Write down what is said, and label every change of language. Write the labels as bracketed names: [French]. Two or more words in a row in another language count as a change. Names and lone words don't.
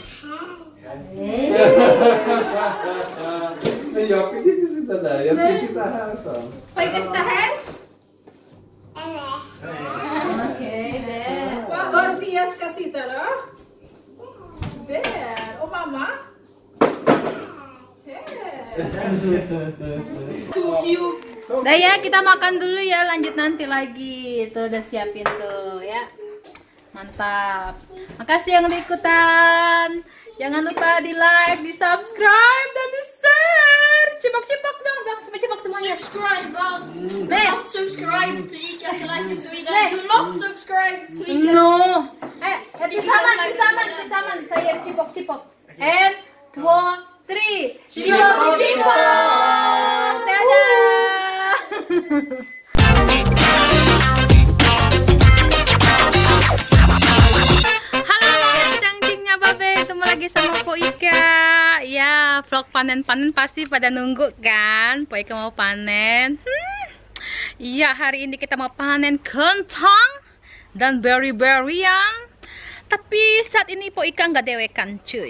[Swedish] Men jag fick inte sitta där. Jag ska sitta här så. Får Ika sitta här? Okej, där. Var Pia ska sitta då? Där. Och mamma? [Indonesian] Udah ya, kita makan dulu ya, lanjut nanti lagi. Tuh udah siapin tuh ya. Mantap. Makasih yang udah ikutan. Jangan lupa di like, di subscribe, dan di share. Cipok-cipok dong, Bang. Sampai cipok semuanya. Subscribe, Bang. [English] Do [Swedish] Nej. [English] not subscribe to Ika's Life in Sweden. Do not subscribe to Ika's. No. [Swedish] Tillsammans säger cipok-cipok. [Indonesian] 1, 2, 3. Cipok-cipok. Dadah. Cangcingnya Babe, ketemu lagi sama Po Ika. Ya, vlog panen-panen pasti pada nunggu kan. Po Ika mau panen. Iya, hari ini kita mau panen kentang dan berry-berryan. Tapi saat ini Po Ika nggak dewekan cuy.